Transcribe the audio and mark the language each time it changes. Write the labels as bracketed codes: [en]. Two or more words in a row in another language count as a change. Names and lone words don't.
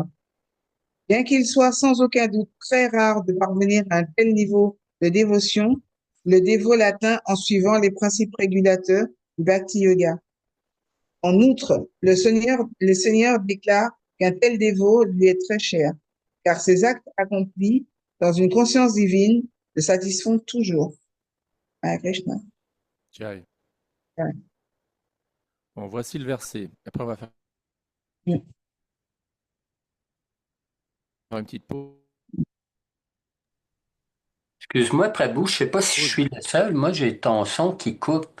[fr] Bien qu'il soit sans aucun doute très rare de parvenir à un tel niveau de dévotion, le dévot l'atteint en suivant les principes régulateurs du Bhakti Yoga. En outre, le Seigneur déclare qu'un tel dévot lui est très cher, car ses actes accomplis dans une conscience divine le satisfont toujours. Hare Krishna. Jai. Ouais. Bon, voici le verset. Après, on va faire Mm. une petite pause. Excuse-moi, Prabhu, je sais pas si je suis le seul. Moi, j'ai ton son qui coupe.